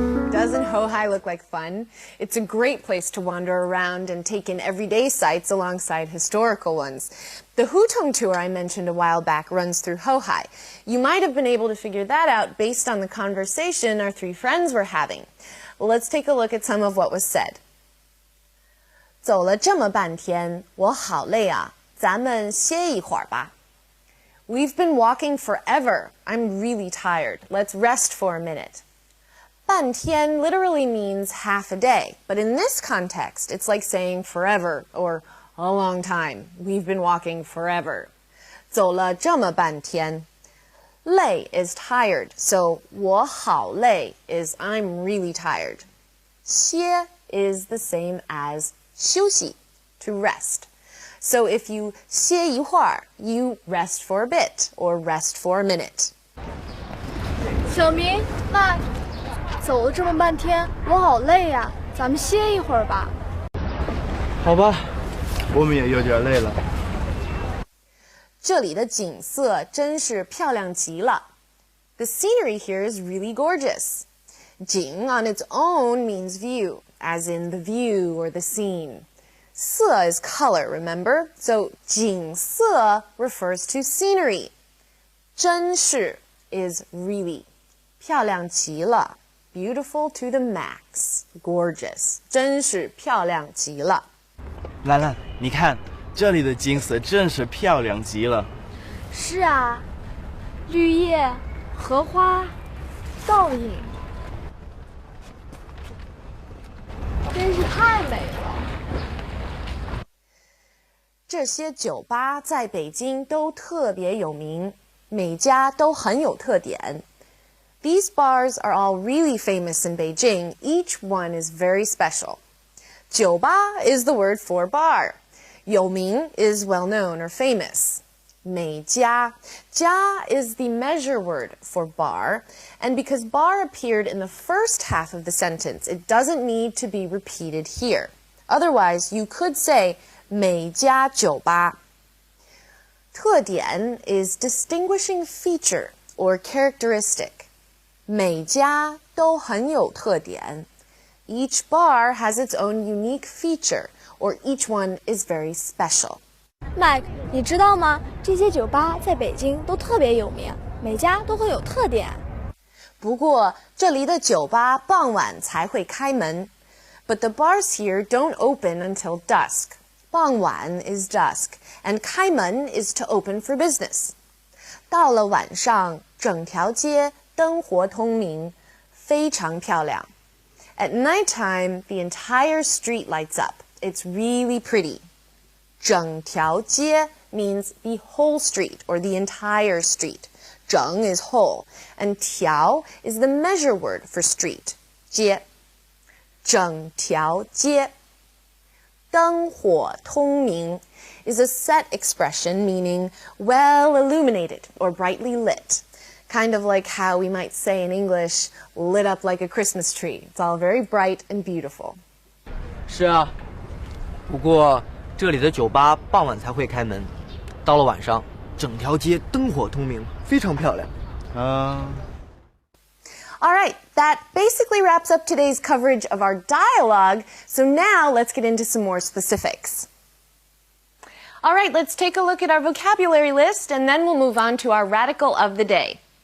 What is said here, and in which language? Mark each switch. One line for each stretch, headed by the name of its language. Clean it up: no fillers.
English: Doesn't Houhai look like fun? It's a great place to wander around and take in everyday sights alongside historical ones. The Hutong tour I mentioned a while back runs through Houhai. You might have been able to figure that out based on the conversation our three friends were having. Well, let's take a look at some of what was said.
Chinese: 走了这么半天，我好累啊，咱们歇一会儿吧。
English: We've been walking forever. I'm really tired. Let's rest for a minute. 半天 literally means half a day, but in this context, it's like saying forever or a long time. We've been walking forever.
Chinese: 走了这么半天。
English: 累 is tired, so
Chinese: 我好累
English: is I'm really tired. 歇 is the same as 休息, to rest. So if you
Chinese: 歇一会儿,
English: you rest for a bit or rest for a minute.
Chinese: 小明，麦，走了这么半天，我好累呀，咱们歇一会儿吧。好吧，我们也有点累了。这里的景色真是漂亮极了。
English: The scenery here is really gorgeous. 景 on its own means view, as in the view or the scene. 色 is color, remember? So 景色 refers to scenery. 真是 is really.
Chinese: 漂亮极了
English: beautiful to the max. Gorgeous.
Chinese: 真是漂亮极了。兰兰，你看这里的景色真是漂亮极了。是啊，绿叶、荷花、倒影，真是太美了。这些酒吧在北京都特别有名，每家都很有特点。
English: These bars are all really famous in Beijing. Each one is very special. 酒吧 is the word for bar. 有名 is well known or famous. 每家 家 is the measure word for bar, and because bar appeared in the first half of the sentence, it doesn't need to be repeated here. Otherwise, you could say
Chinese: 每家酒吧。
English: 特点 is distinguishing feature or characteristic. 每家都很有特点。 Each bar has its own unique feature, or each one is very special.
Chinese: Mike， 你知道吗？这些酒吧在北京都特别有名，每家都会有特点。不过，这里的酒吧傍晚才会开门。
English: But the bars here don't open until dusk. 傍晚 is dusk, and 开门 is to open for business.
Chinese: 到了晚上，整条街灯火通明，非常漂亮。
English: At nighttime, the entire street lights up. It's really pretty.
Chinese: 整条街
English: means the whole street or the entire street. 整 is whole, and 条 is the measure word for street.
Chinese: 街，整条街。
English: 灯火通明 is a set expression meaning well illuminated or brightly lit. Kind of like how we might say in English, lit up like a Christmas tree. It's all very bright and beautiful.
Chinese: 是啊，不过这里的酒吧傍晚才会开门，到了晚上，整条街灯火通明，非常漂亮。
English: All right, that basically wraps up today's coverage of our dialogue. So now let's get into some more specifics. All right, let's take a look at our vocabulary list, and then we'll move on to our radical of the day.